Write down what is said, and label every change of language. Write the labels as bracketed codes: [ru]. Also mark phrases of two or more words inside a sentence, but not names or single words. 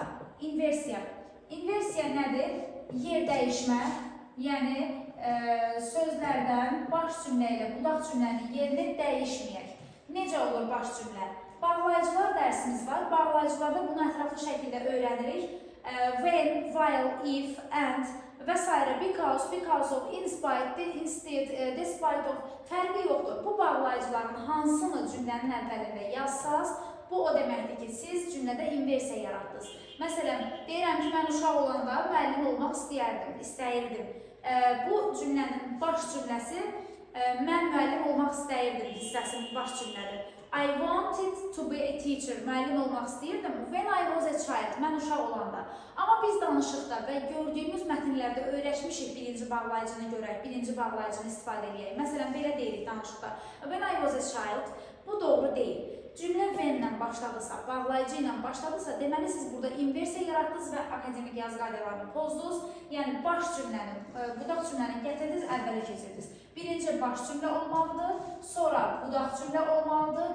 [az] Inversiya. Inversiya nədir? Yer dəyişmə. Yəni, sözlərdən baş cümlə ilə budaq cümlənin yerini dəyişməyək. Necə olur baş cümlə? Bağlayıcılar dərsimiz var. Bağlayıcılarda bunu ətraflı şəkildə öyrənirik. [en] When, while, if, and [az] və s. [en] Because, because of, in spite, instead, despite of [az] fərqi yoxdur. Bu bağlayıcıların hansını cümlənin əvvəlində yazsaz, bu o deməkdir ki, siz cümlədə inversiya yaratdınız. Məsələn, deyirəm ki, mən uşaq olanda müəllim olmaq istəyirdim. Bu cümlənin baş cümləsi mən müəllim olmaq istəyirdim hissəsinin baş cümlədir. [en] I wanted to be a teacher. [az] Müəllim olmaq istəyirdim. [en] When I was a child. [az] Mən uşaq olanda. Amma biz danışıqda və gördüyümüz mətnlərdə öyrəşmişik birinci bağlayıcını görək, birinci bağlayıcını istifadə edək. Məsələn, belə deyirik danışıqda. [en] When I was a child. [az] Bu doğru deyil. Cümlə when-lə başladısa, bağlayıcı ilə başladısa, deməli siz burada inversiya yaratdınız və akademik yazı qaydalarını pozdunuz. Yəni baş cümlənin, budaq cümləni gətirdiniz, əvvələ keçirdiniz. Birinci baş cümlə olmalıdır, sonra budaq cümlə olmalıdır.